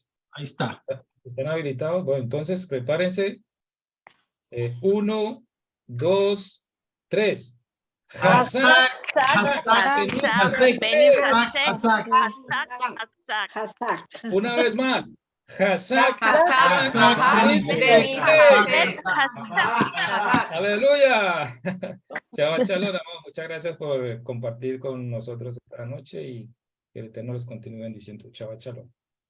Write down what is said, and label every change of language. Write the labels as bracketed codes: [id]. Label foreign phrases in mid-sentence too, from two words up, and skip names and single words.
[es] Ahí está. ¿Están habilitados? Bueno, entonces prepárense. 1, 2, 3. Hazak, Una vez más. Hazak. Aleluya. [he] שבת שלום, [es] amor. Muchas gracias por compartir con nosotros esta noche y que el Eterno les continúe bendiciendo. [he] שבת שלום.